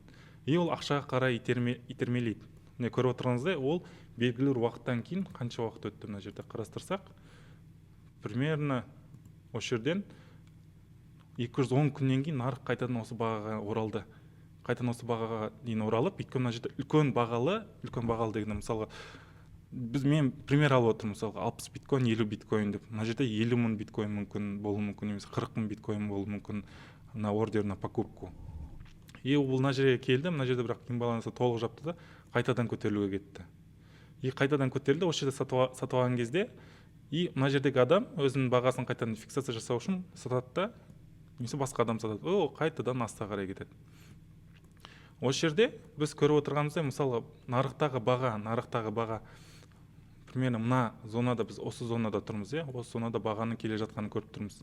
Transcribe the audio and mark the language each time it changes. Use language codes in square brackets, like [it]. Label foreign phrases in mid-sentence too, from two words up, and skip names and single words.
[kk] И ол ақшаға қарай итермелейді. Міне көріп отырғаныңыздай, ол белгілі бір уақыттан кейін қанша уақыт өтті, мына жерде қарастырсақ, примерно осы жерден 210 күннен кейін нарық қайтадан осы бағаға оралды. Қайтадан осы бағаға дейін оралып, өйткені мына жерде үлкен бағалы дегенде, мысалға мен пример алып отырмын, мысалға 60 биткоин, 50 биткоин деп. Мына жерде 50 мың биткоин болуы мүмкін, немесе 40 мың биткоин болуы мүмкін [ru] на ордер на покупку. [kk] И ол мына жерге келді, мына жерде бірақ имбалансы толық жапты да, қайтадан көтерілуге кетті. И қайтадан көтерілді, осы жерде сатып алған кезде, и мына жердегі адам өзінің бағасын қайтадан фиксация жасау үшін сатады да, немесе басқа адам сатады, ол қайтадан астына қарай кетеді. Осы жерде біз көріп отырғанымыздай, мысалы нарықтағы баға примерно мына зонада, біз осы зонада тұрмыз, осы зонада бағаның келе жатқанын көріп тұрмыз.